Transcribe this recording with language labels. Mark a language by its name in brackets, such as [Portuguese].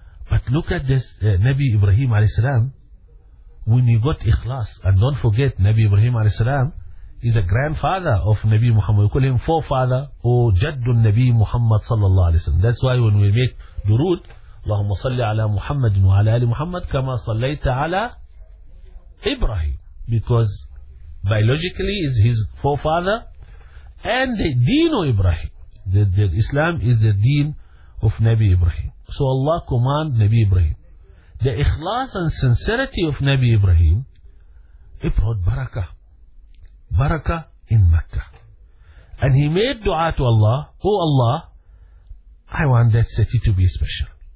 [English] But look at this, Nabi Ibrahim alayhi salam, when he got ikhlas. And don't forget, Nabi Ibrahim alayhi salam is a grandfather of Nabi Muhammad. We call him forefather, or jaddun Nabi Muhammad sallallahu alayhi wasallam. That's why when we make durood, [Arabic] اللهم صل على محمد وعلى آل محمد كما صليت على إبراهيم, [English] because biologically is his forefather and Dino Ibrahim. The Islam is the deen of Nabi Ibrahim. So Allah command Nabi Ibrahim. The ikhlas and sincerity of Nabi Ibrahim, he brought barakah. Barakah in Mecca. And he made dua to Allah, oh Allah, I want that city to be special.